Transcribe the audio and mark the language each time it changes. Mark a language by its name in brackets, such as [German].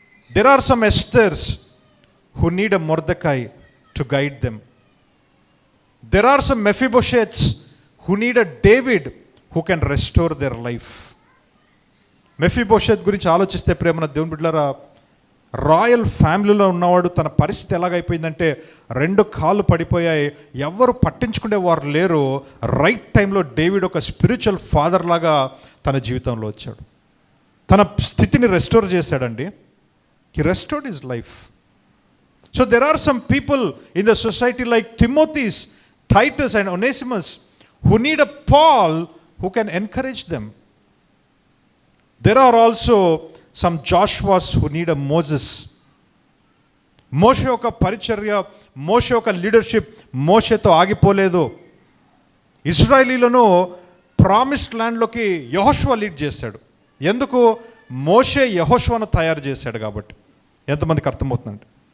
[English] There are some Esthers who need a Mordecai to guide them. There are some Mephibosheths who need a David who can restore their life. [Telugu] Mephibosheth గురించి ఆలోచిస్తే ప్రేమన దేవుని బిడ్డలారా, royal ఫ్యామిలీలో ఉన్నవాడు తన పరిస్థితి ఎలాగైపోయిందంటే 2 కాళ్ళు పడిపోయాయి, ఎవరు పట్టించుకునేవారు లేరు. రైట్ టైంలో డేవిడ్ ఒక స్పిరిచువల్ ఫాదర్ లాగా తన జీవితంలో వచ్చాడు. తన స్థితిని రెస్టోర్ చేశాడండి. [English] He restored his life. So there are some people in the society like Timothy, Titus and Onesimus who need a Paul who can encourage them. There are also some Joshuas who need a Moses. [Telugu] మోషే ఒక పరిచర్య, మోషే ఒక leadership మోషేతో ఆగిపోలేదు. ఇశ్రాయేలీలను promised ల్యాండ్లోకి యెహోషువ lead చేశాడు. ఎందుకు? మోషే యెహోషువను తయారు చేశాడు కాబట్టి. ఎంతమందికి అర్థమవుతుందండి?